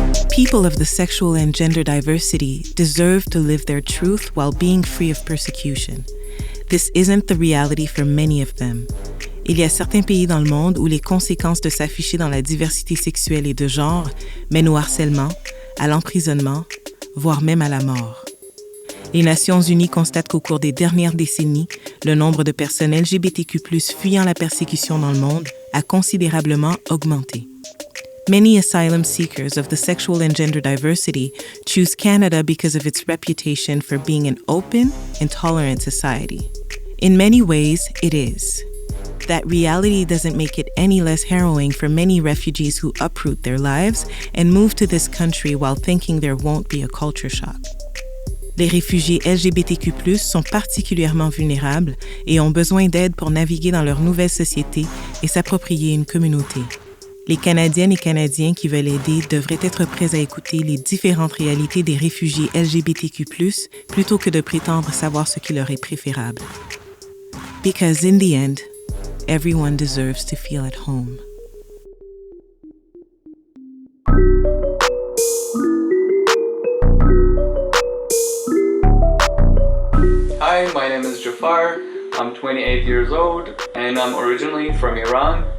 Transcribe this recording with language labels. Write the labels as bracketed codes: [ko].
[en] People of the sexual and gender diversity deserve to live their truth while being free of persecution. This isn't the reality for many of them. [fr] Il y a certains pays dans le monde où les conséquences de s'afficher dans la diversité sexuelle et de genre mènent au harcèlement, à l'emprisonnement, voire même à la mort. Les Nations unies constatent qu'au cours des dernières décennies, le nombre de personnes LGBTQ+ fuyant la persécution dans le monde a considérablement augmenté. [en] Many asylum seekers of the sexual and gender diversity choose Canada because of its reputation for being an open and tolerant society. In many ways, it is. That reality doesn't make it any less harrowing for many refugees who uproot their lives and move to this country while thinking there won't be a culture shock. [fr] Les réfugiés LGBTQ+ sont particulièrement vulnérables et ont besoin d'aide pour naviguer dans leur nouvelle société et s'approprier une communauté. Les Canadiennes et Canadiens qui veulent aider devraient être prêts à écouter les différentes réalités des réfugiés LGBTQ+, plutôt que de prétendre savoir ce qui leur est préférable. [en] Because in the end, everyone deserves to feel at home. Hi, my name is Jafar. I'm 28 years old and I'm originally from Iran.